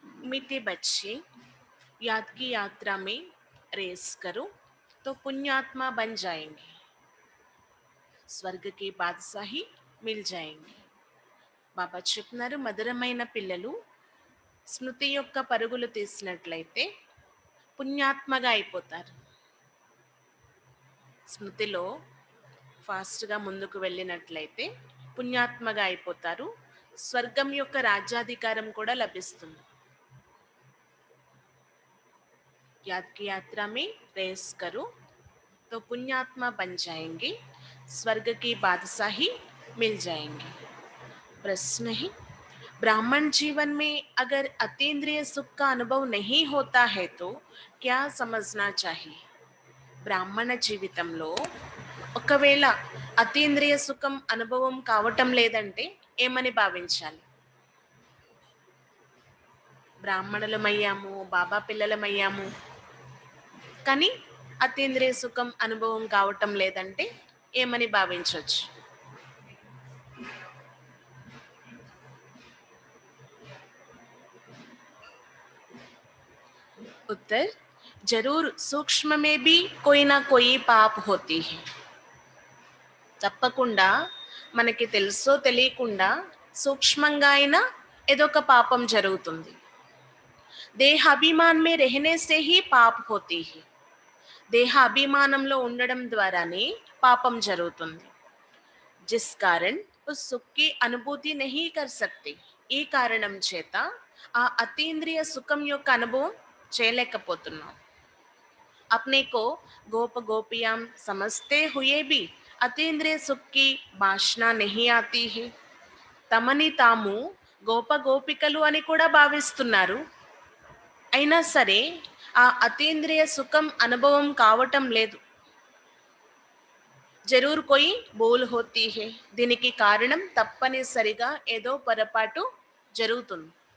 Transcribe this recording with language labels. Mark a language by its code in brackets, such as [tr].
[hi] मीठे बच्चे याद की यात्रा में रेस करो तो पुण्यात्मा बन जाएंगे, స్వర్గ की बादशाही मिल जाएंगे. [te] బాబా చెప్తున్నారు, మధురమైన పిల్లలు స్మృతి యొక్క పరుగులు తీసినట్లయితే పుణ్యాత్మగా అయిపోతారు. స్మృతిలో ఫాస్ట్గా ముందుకు వెళ్ళినట్లయితే పుణ్యాత్మగా అయిపోతారు. స్వర్గం యొక్క రాజ్యాధికారం కూడా లభిస్తుంది. [hi] याद की यात्रा में रेस करो तो पुण्यात्मा बन जाएंगे, स्वर्ग की बादशाही मिल जाएंगे. प्रश्न है, ब्राह्मण जीवन में अगर अतीन्द्रिय सुख का अनुभव नहीं होता है तो क्या समझना चाहिए? [te] బ్రాహ్మణ జీవితంలో ఒకవేళ అతీంద్రియ సుఖం అనుభవం కావటం లేదంటే ఏమని భావించాలి? బ్రాహ్మణులమయ్యాము, బాబా పిల్లలమయ్యాము, కానీ అతీంద్రియ సుఖం అనుభవం కావటం లేదంటే ఏమని భావించవచ్చు? [hi] उत्तर, जरूर सूक्ष्म में भी कोई ना कोई पाप होती है. [te] తప్పకుండా మనకి తెలుసో తెలియకుండా సూక్ష్మంగా అయినా ఏదో ఒక పాపం జరుగుతుంది. [hi] దేహ అభిమాన్ మే रहने से ही पाप होती है. [te] దేహ అభిమానంలో ఉండడం ద్వారానే పాపం జరుగుతుంది. [hi] जिस कारण उस सुख की अनुभूति नहीं कर सकते. [te] ఈ కారణం చేత ఆ అతీంద్రియ సుఖం యొక్క అనుభవం చేయలేకపోతున్నాం. [hi] अपने को गोप गोपियां समझते हुए भी अतीन्द्रिय सुख की वासना नहीं आती है. [te] తమని తాము గోప గోపికలు అని కూడా భావిస్తున్నారు. అయినా సరే ఆ అతీంద్రియ సుఖం అనుభవం కావటం లేదు. జరూర్ కోయి భూల్ హోతీ హే. దీనికి కారణం తప్పనిసరిగా ఏదో పొరపాటు జరుగుతుంది.